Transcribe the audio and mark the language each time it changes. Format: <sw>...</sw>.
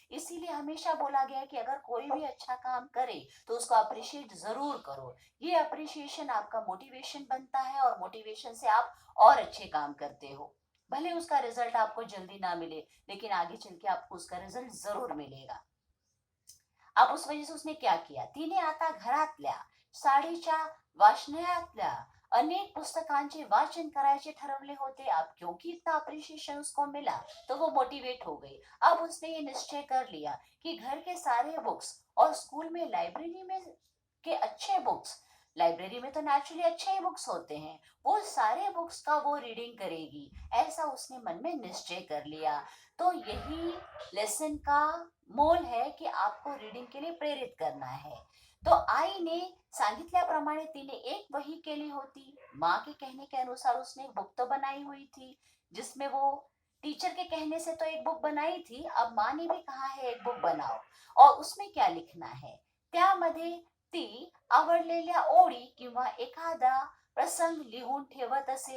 <hi>इसीलिए हमेशा बोला गया है कि अगर कोई भी अच्छा काम करे तो उसको अप्रिशिएट जरूर करो। ये अप्रिशिएशन आपका मोटिवेशन बनता है और मोटिवेशन से आप और अच्छे काम करते हो। भले उसका रिजल्ट आपको जल्दी ना मिले, लेकिन आगे चल के आपको उसका रिजल्ट जरूर मिलेगा। अब उस वजह से उसने क्या किया,</hi> <mr>तिने आता घरातल्या साडीच्या वाचनालयातल्या अनेक पुस्तकांचे वाचन करायचे ठरवले होते।</mr> <hi>अब क्योंकि इतना अप्रिशिएशन उसको मिला तो वो मोटिवेट हो गई। अब उसने ये निश्चय कर लिया कि घर के सारे बुक्स और स्कूल में लाइब्रेरी में के अच्छे बुक्स, लाइब्रेरी में तो नेचुरली अच्छे ही बुक्स होते हैं, वो सारे बुक्स का वो रीडिंग करेगी। ऐसा उसने मन में निश्चय कर लिया। तो यही लेसन का मोल है की आपको रीडिंग के लिए प्रेरित करना है।</hi> <mr>तो आईने सांगितल्याप्रमाणे तिने एक वही केली होती।</mr> <hi>माँ के कहने के अनुसार उसने एक बुक तो बनाई हुई थी जिसमें वो टीचर के कहने से तो एक बुक बनाई थी, अब माँ ने भी कहा है एक बुक बनाओ, और उसमें क्या लिखना है?</hi> <mr>त्यामध्ये ती आवडलेल्या ओळी किंवा एखादा प्रसंग लिहून ठेवत असे.</mr>